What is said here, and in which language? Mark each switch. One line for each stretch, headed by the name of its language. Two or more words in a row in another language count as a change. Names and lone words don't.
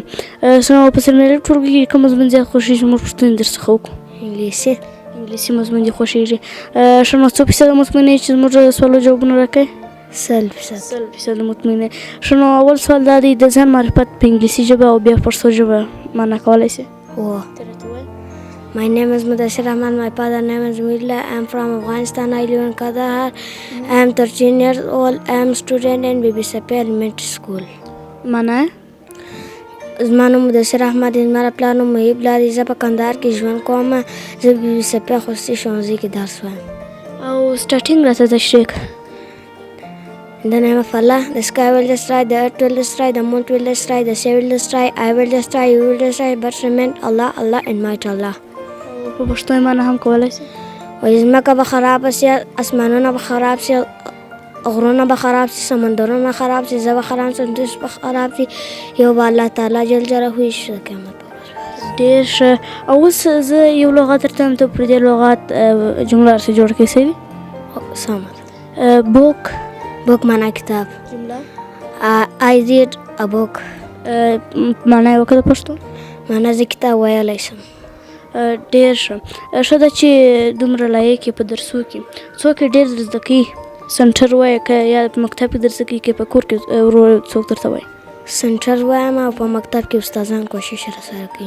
Pashto: په څلورم الف ټولګي کې کوم مضمون زیات خوښوي چې موږ پوښتنې درڅخه وکړو؟ انګلیسي مضمون دې خوښېږي. ښه نو څو فیصده مطمئن یې چې زموږ سوالو جوابونه راکوې؟ 100% مطمئن. ښه نو اول سوال دا دی، د ځان معرفت په انګلیسي ژبه او بیا پښتو ژبه معنا کولی شې؟
English: My name is Mudassir Ahmad. My father name is Mila. I am from Afghanistan. I live in Kandahar. I am 13 years old. I am student in BB Safi Elementary School.
Pashto: معنا زما نوم مدثر احمد دی. زما پلار نوم محیب الله دی. زه په کندهار کې ژوند کوم. زه BB Safi خصوصي ښوونځي کې درس وایم. او سټارټینګ راته تشریح کړه.
English: In the name of Allah, the sky will destroy, the earth will destroy, the moon will destroy, the sea will destroy, I will destroy, you will destroy, but remain Allah, Allah and might Allah.
Pashto: په پښتو یې معنا هم کولی شي؟ وایي ځمکه به خرابه سي، اسمانونه به خراب سي، غرونه به خراب سي، سمندرونه خراب سي، زه به خراب سم، دوی به خراب سي، یو به
Arabic: الله تعالی جل جلاله
Pashto: وي شي د قیامت په ورځ. ډېر ښه. او اوس زه یو لغت درته وایم، ته پر دې لغت جمله راسره جوړه کړې څه وي؟ سمه بوک معنا کتاب. جمله
English: I read a book.
Pashto: معنا یې وکړه د پښتو؟ معنا زه کتاب ویلی شم. ډېر ښه ده چې دومره لایق یې په درسو کې. څوک یې ډېر زده کوي؟ سنټر وایه که یا په مکتب کې درس کوي که په کور کې ورور څوک درته وایي؟ سنټر وایم او په مکتب کې استادان کوشش راسره کوي.